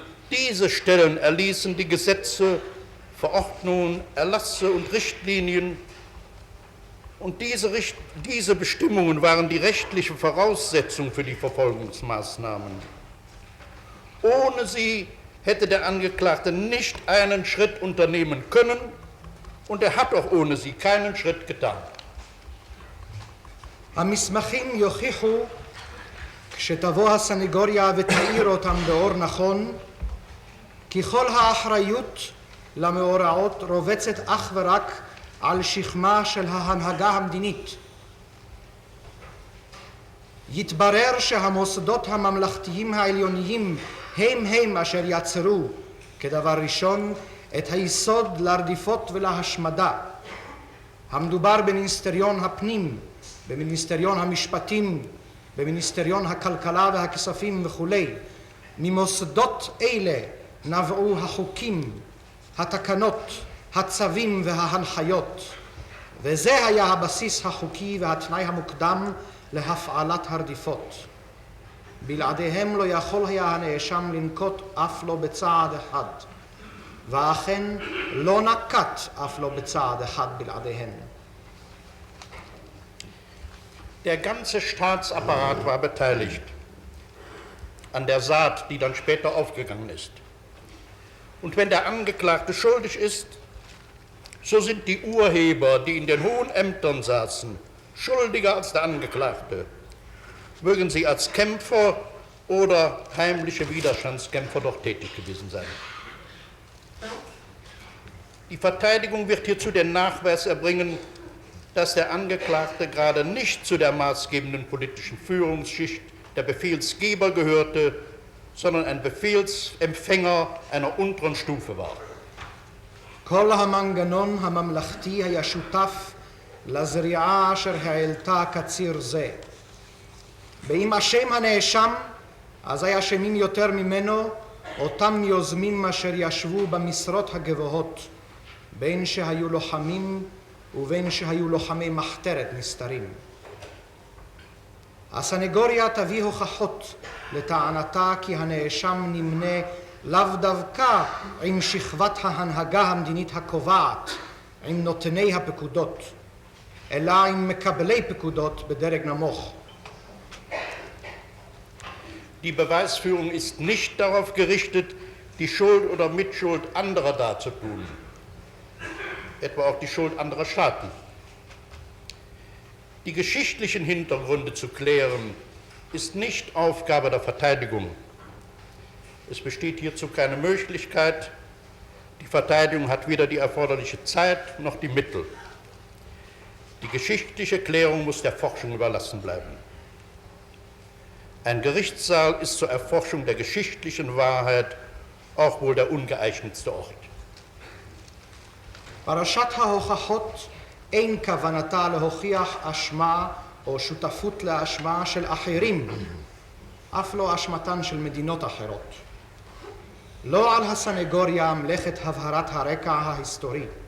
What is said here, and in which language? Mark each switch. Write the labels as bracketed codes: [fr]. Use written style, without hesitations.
[de] Diese Stellen erließen die Gesetze, Verordnungen, Erlasse und Richtlinien, und diese Bestimmungen waren die rechtliche Voraussetzung für die Verfolgungsmaßnahmen. Ohne sie hätte der Angeklagte nicht einen Schritt unternehmen können, und er hat auch ohne sie keinen Schritt getan. [he] המסמכים יוכיחו, כשתבוא הסנגוריה ותאיר אותם באור נכון, כי כל האחריות למאורעות רובצת אך ורק על שכמה של ההנהגה המדינית. יתברר שהמוסדות הממלכתיים העליוניים הם אשר יצרו כדבר ראשון את היסוד לרדיפות ולהשמדה. המדובר במיניסטריון הפנים, במיניסטריון המשפטים, במיניסטריון הכלכלה והכספים וכו'. ממוסדות אלה נבעו החוקים, התקנות, הצווים וההנחיות, וזה היה הבסיס החוקי והתנאי המוקדם להפעלת הרדיפות. בלעדיהם לא יכול היה הנאשם לנקוט אף לא בצעד אחד. ואכן לא נקט אף לא בצעד אחד בלעדיהן. [de] Der ganze Staatsapparat war beteiligt an der Saat, die dann später aufgegangen ist. Und wenn der Angeklagte schuldig ist, so sind die Urheber, die in den hohen Ämtern saßen, schuldiger als der Angeklagte. Mögen sie als Kämpfer oder heimliche Widerstandskämpfer doch tätig gewesen sein. Die Verteidigung wird hierzu den Nachweis erbringen, dass der Angeklagte gerade nicht zu der maßgebenden politischen Führungsschicht der Befehlsgeber gehörte, sondern ein Befehlsempfänger einer unteren Stufe war. [he] כל המנגנון הממלכתי היה שותף לזריעה אשר העלתה קציר זה. ואם אשם הנאשם, אז היה אשמים יותר ממנו אותם יוזמים אשר ישבו במשרות הגבוהות, בין שהיו לוחמים ובין שהיו לוחמי מחתרת נסתרים. הסנגוריה תביא הוכחות לטענתה כי הנאשם נמנה לאו דווקא עם שכבת ההנהגה המדינית הקובעת, עם נותני הפקודות, אלא עם מקבלי פקודות בדרג נמוך. [de] Die Beweisführung ist nicht darauf gerichtet, die Schuld oder Mitschuld anderer darzutun, etwa auch die Schuld anderer Staaten. Die geschichtlichen Hintergründe zu klären, ist nicht Aufgabe der Verteidigung. Es besteht hierzu keine Möglichkeit. Die Verteidigung hat weder die erforderliche Zeit noch die Mittel. Die geschichtliche Klärung muss der Forschung überlassen bleiben. Ein Gerichtssaal ist zur Erforschung der geschichtlichen Wahrheit auch wohl der ungeeignetste Ort. [he] פרשת ההוכחות אין כוונתה להוכיח אשמה או שותפות לאשמה של אחרים, אף לא אשמתן של מדינות אחרות. לא על הסנגוריה מלאכת הבהרת הרקע ההיסטורי.